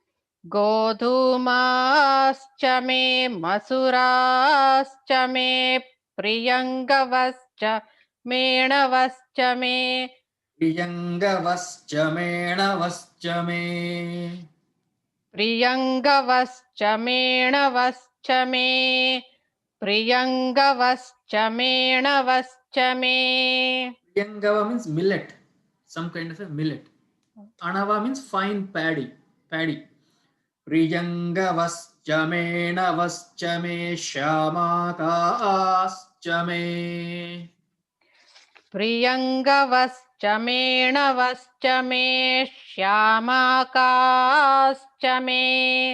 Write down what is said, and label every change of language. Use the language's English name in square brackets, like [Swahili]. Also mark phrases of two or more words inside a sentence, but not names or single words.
[Sanskrit] Godhumascha me masurascha me priyangavascha me navascha me. Priyangavascha me navascha me. Priyangavascha me navascha me. Priyangavascha me navascha me. [English] Priyangava means millet, some kind of a millet. Anava means fine paddy. [Sanskrit] Priyangavascha me navascha me shamakascha me. Priyangavascha me navascha me shyamakascha me.